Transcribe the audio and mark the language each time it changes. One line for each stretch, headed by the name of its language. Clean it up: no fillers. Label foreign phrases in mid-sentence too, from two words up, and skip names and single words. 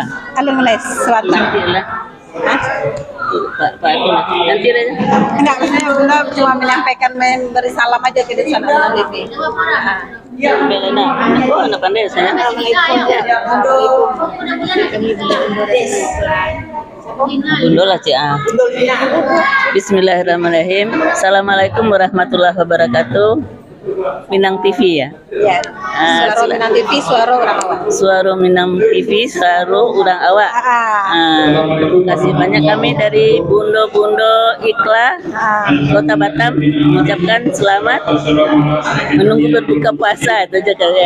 Indonesian: Kalau mulai sebentar. Nanti lah. Pak itu lah. Nanti aja. Enggak, maksudnya Bundo cuma menyampaikan memberi salam aja ke sana Minang TV. Belena. Oh, anak pandai saya. Assalamualaikum. Bundo lah Cik.
Arabic: بسم الله الرحمن الرحيم. السلام عليكم ورحمة الله وبركاته.
Indonesian: Minang TV ya. Ya. Suara Minang TV, suara orang awak. Suara Minang TV, suara orang awak. Terima kasih banyak kami dari Bundo Ikla Kota Batam mengucapkan selamat menunggu berbuka puasa itu aja kalian.